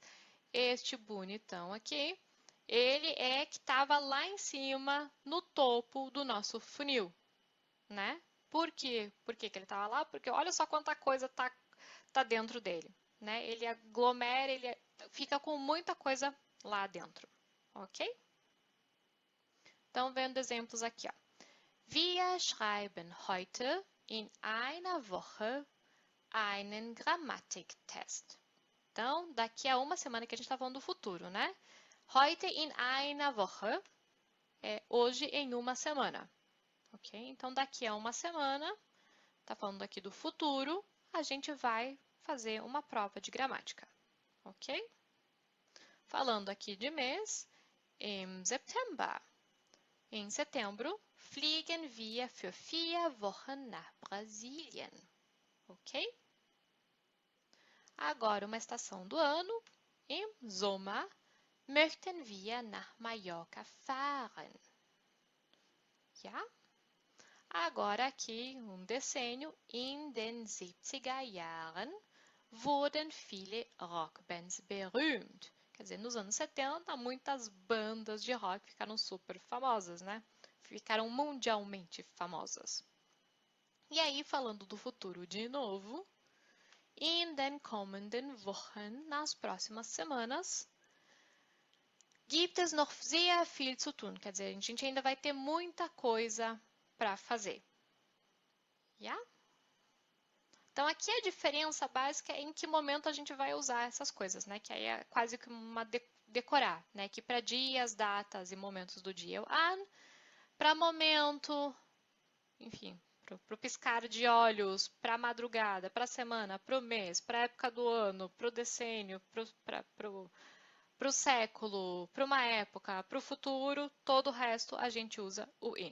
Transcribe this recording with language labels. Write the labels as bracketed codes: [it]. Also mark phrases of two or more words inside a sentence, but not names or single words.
[pt] Este bonitão aqui, ele é que estava lá em cima, no topo do nosso funil, né? Por quê? Por que que ele estava lá? Porque olha só quanta coisa tá dentro dele, né? Ele aglomera, ele fica com muita coisa lá dentro, ok? Então, vendo exemplos aqui, ó. [de] Wir schreiben heute in einer Woche einen Grammatiktest. [pt] Então, daqui a uma semana que a gente está falando do futuro, né? [de] Heute in einer Woche [pt] é hoje em uma semana, ok? Então, daqui a uma semana, tá falando aqui do futuro, a gente vai fazer uma prova de gramática, ok? Falando aqui de mês, [de] im September. [pt] Em setembro, [de] fliegen wir für 4 Wochen nach Brasilien, [pt] ok? Agora, uma estação do ano, [de] im Sommer möchten wir nach Mallorca fahren. Ja? [pt] Agora aqui um decênio, [de] in den 70er Jahren wurden viele Rockbands berühmt. [pt] Quer dizer, nos anos 70, muitas bandas de rock ficaram super famosas, né? Ficaram mundialmente famosas. E aí, falando do futuro de novo, [de] in den kommenden Wochen, [pt] nas próximas semanas, [de] gibt es noch sehr viel zu tun. [pt] Quer dizer, a gente ainda vai ter muita coisa para fazer. Yeah? Então, aqui a diferença básica é em que momento a gente vai usar essas coisas, né? Que aí é quase que uma decorar, né? Que para dias, datas e momentos do dia é o an, para momento, enfim, para o piscar de olhos, para a madrugada, para a semana, para o mês, para a época do ano, para o decênio, para o século, para uma época, para o futuro, todo o resto a gente usa o in.